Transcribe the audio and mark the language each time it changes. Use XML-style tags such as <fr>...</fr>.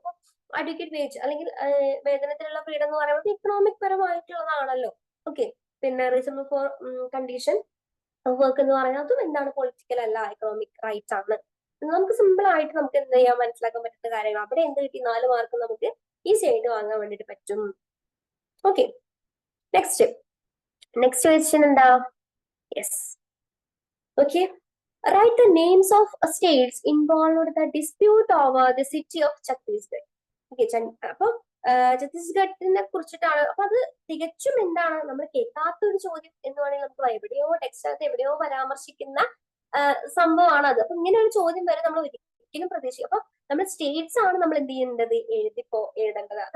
<ml>അപ്പൊ advocate wage അല്ലെങ്കിൽ വേതനത്തിലുള്ള freedom എന്ന് പറയുന്നത് എക്കണോമിക് പരമായിട്ടുള്ളതാണല്ലോ. ഓക്കെ, പിന്നെ റീസണബിൾ ഫോർ കണ്ടീഷൻ വർക്ക് എന്ന് പറയുന്നത് അതും എന്താണ്, പൊളിറ്റിക്കൽ അല്ല, എക്കണോമിക് റൈറ്റ്സ് ആണ്. നമുക്ക് സിമ്പിൾ ആയിട്ട് നമുക്ക് എന്ത് ചെയ്യാൻ മനസ്സിലാക്കാൻ പറ്റുന്ന കാര്യങ്ങൾ. അവിടെ എന്ത് കിട്ടി, 4 മാർക്ക് നമുക്ക് ഈസി ആയിട്ട് വാങ്ങാൻ വേണ്ടിട്ട് പറ്റും.</ml> <en>Okay, next question എന്താ, yes, okay, write the names of states involved the dispute over the city of Chhattisgarh.</en> <ml>Okay, അപ്പൊ ഛത്തീസ്ഗഡിനെ കുറിച്ചിട്ടാണ്. അപ്പൊ അത് തികച്ചും എന്താണ്, നമ്മൾ കേൾക്കാത്ത ഒരു ചോദ്യം എന്ന് വേണമെങ്കിൽ നമുക്ക് എവിടെയോ ടെക്സ്റ്റിനകത്ത് എവിടെയോ പരാമർശിക്കുന്ന സംഭവമാണ് അത്. അപ്പൊ ഇങ്ങനെ ഒരു ചോദ്യം വരെ നമ്മൾ ഒരിക്കലും പ്രതീക്ഷിക്കും. അപ്പൊ നമ്മൾ സ്റ്റേറ്റ്സ് ആണ് നമ്മൾ എന്ത് ചെയ്യേണ്ടത്, എഴുതേണ്ടത്.</ml>